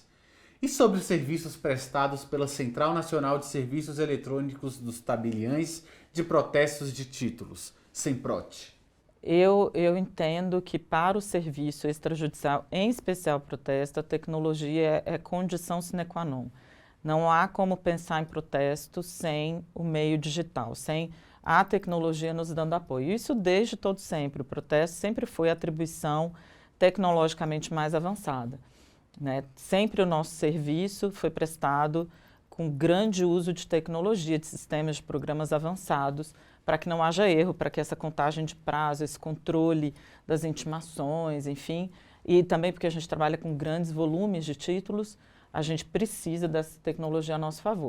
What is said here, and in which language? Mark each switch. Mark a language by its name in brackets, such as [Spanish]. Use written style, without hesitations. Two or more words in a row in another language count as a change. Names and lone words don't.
[Portuguese] E sobre os serviços prestados pela Central Nacional de Serviços Eletrônicos dos Tabeliães de Protestos de Títulos, Semprot? Eu entendo que para o serviço extrajudicial, em especial protesto, a tecnologia é condição [Latin] sine qua non. [Portuguese] Não há como pensar em protesto sem o meio digital, sem a tecnologia nos dando apoio. Isso desde todo sempre. O protesto sempre foi a atribuição tecnologicamente mais avançada, né? Sempre o nosso serviço foi prestado com grande uso de tecnologia, de sistemas, de programas avançados, para que não haja erro, para que essa contagem de prazo, esse controle das intimações, enfim, e também porque a gente trabalha com grandes volumes de títulos, a gente precisa dessa tecnologia a nosso favor.